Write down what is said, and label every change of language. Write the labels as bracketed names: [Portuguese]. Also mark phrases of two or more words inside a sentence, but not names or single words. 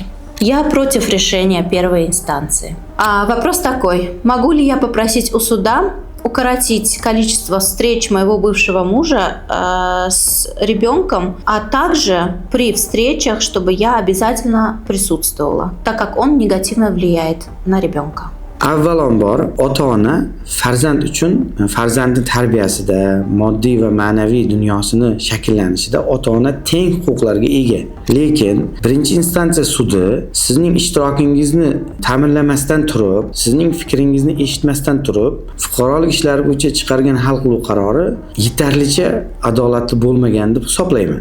[Russian] Я против решения первой инстанции. А вопрос такой: могу ли я попросить у суда укоротить количество встреч моего бывшего мужа с ребенком, а также при встречах, чтобы я обязательно присутствовала, так как он негативно влияет на ребенка? [Uzbek] Avvalambor ota-ona farzand uchun farzandning tarbiyasida, moddiy va ma'naviy dunyosini shakllanishida ota-ona teng huquqlarga ega. Lekin birinchi instansiya sudi sizning ishtirokingizni ta'minlamasdan turib, sizning fikringizni eshitmasdan turib, fuqarolik ishlari bo'yicha chiqargan hal qiluvchi qarori yetarlicha adolatli bo'lmagan deb hisoblayman.